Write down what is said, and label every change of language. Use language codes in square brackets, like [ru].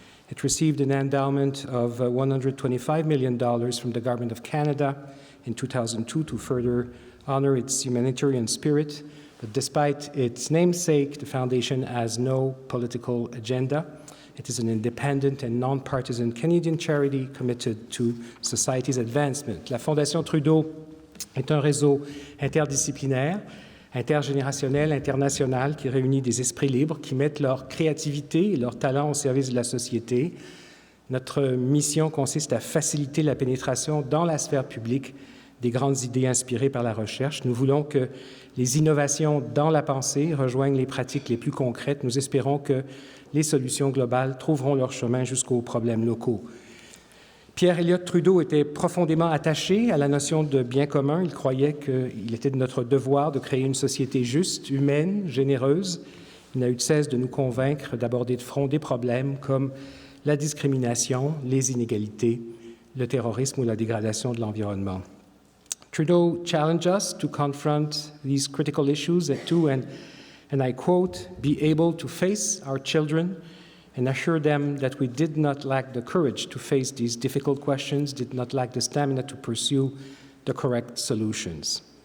[en] It received an endowment of $125 million from the Government of Canada in 2002 to further honor its humanitarian spirit, but despite its namesake, the Foundation has no political agenda. It is an independent and non-partisan Canadian charity committed to society's advancement. [fr] La Fondation Trudeau est un réseau interdisciplinaire, intergénérationnel, international, qui réunit des esprits libres, qui mettent leur créativité et leur talent au service de la société. Notre mission consiste à faciliter la pénétration dans la sphère publique des grandes idées inspirées par la recherche. Nous voulons que les innovations dans la pensée rejoignent les pratiques les plus concrètes. Nous espérons que les solutions globales trouveront leur chemin jusqu'aux problèmes locaux. Pierre Elliott Trudeau était profondément attaché à la notion de bien commun. Il croyait qu'il était de notre devoir de créer une société juste, humaine, généreuse. Il n'a eu de cesse de nous convaincre d'aborder de front des problèmes comme la discrimination, les inégalités, le terrorisme ou la dégradation de l'environnement. [en] Trudeau challenged us to confront these critical issues and I quote, be able to face our children and assure them that we did not lack the courage to face these difficult questions, did not lack the stamina to pursue the correct solutions.